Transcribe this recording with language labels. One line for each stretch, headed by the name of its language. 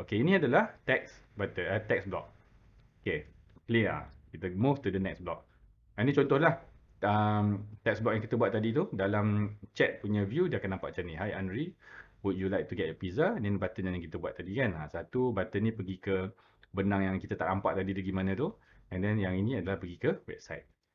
Malay: Okay, ini adalah text button, text block.
English: Okay, clear.
Malay: Kita
English: move to the next block.
Malay: Ini contoh lah. Text block yang kita buat tadi tu, dalam chat punya view, dia akan nampak macam ni.
English: Hi Andri, would you like to get a pizza?
Malay: Ni button yang kita buat tadi kan. Satu button ni pergi ke benang yang kita tak nampak tadi dia gimana tu.
English: And then
Malay: yang ini adalah pergi ke website.